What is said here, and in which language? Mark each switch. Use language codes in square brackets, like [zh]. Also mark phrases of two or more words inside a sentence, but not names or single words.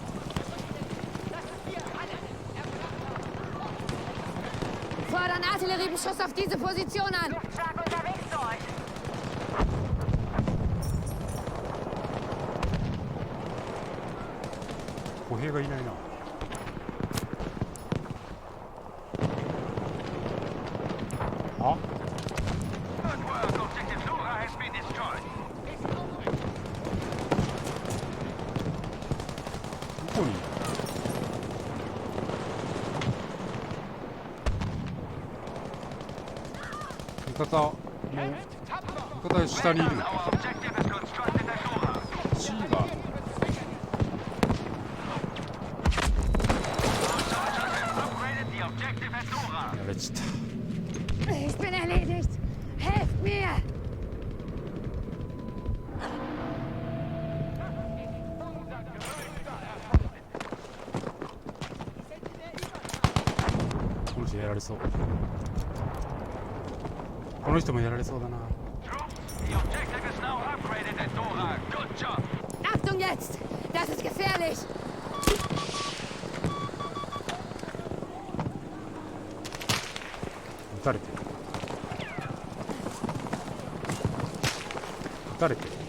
[de] Fordern Artilleriebeschuss auf diese Position an. Stark unterwegs zu euch. [ja] 歩兵がいないな。あ、 [en] Good work, objective Dora has been destroyed. [ja] どこに？味方もう味方下にいるの [en] Our [ja] か。 [en] objective is constructed at Dora. [ja] C が [en] Upgraded the objective at Dora. [ja] やられちゃった。 [de] Ich bin erledigt. Helft mir. [ja] この人やられそう。この人もやられそうだな。 [en] Troops, the objective is now upgraded at Dora. Good job. [de] Achtung jetzt. Das ist gefährlich. [ja] 撃たれてる。撃たれてる。